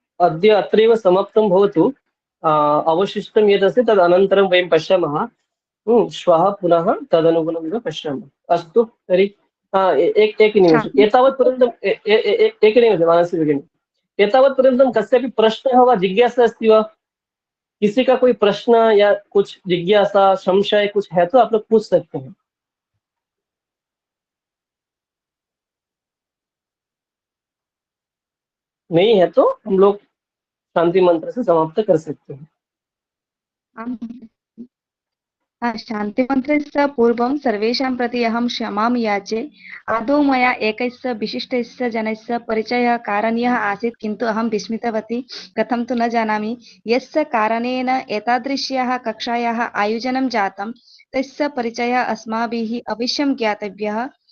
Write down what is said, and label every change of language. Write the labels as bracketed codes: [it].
[sa] अद्य अत्रैव समाप्तं भवतु। अवशिष्टं यदस्ति तद् अनन्तरं वयं पश्यामः। श्वः पुनः तदनुगुणमेव पश्यामः। अस्तु तर्हि एकनिमेषम्, एतावत्पर्यन्तम् एकनिमेषं मानसी भगिनी, एतावत्पर्यन्तं कस्यापि प्रश्नः वा जिज्ञासा अस्ति वा? [hi] किसी का कोई प्रश्न या कुछ जिज्ञासा, संशय कुछ है तो आप लोग पूछ सकते हैं। नहीं है तो हम लोग शांति मंत्र से समाप्त कर सकते हैं। [sa] शान्तिमन्त्रस्य पूर्वं सर्वेषां प्रति अहं क्षमां याचे। आदौ मया एकस्य विशिष्टस्य जनस्य परिचयः कारणीयः आसीत्, किन्तु अहं विस्मितवती, कथं तु न जानामि। यस्य कारणेन एतादृश्याः कक्षायाः आयोजनं जातं तस्य परिचयः अस्माभिः अवश्यं ज्ञातव्यः।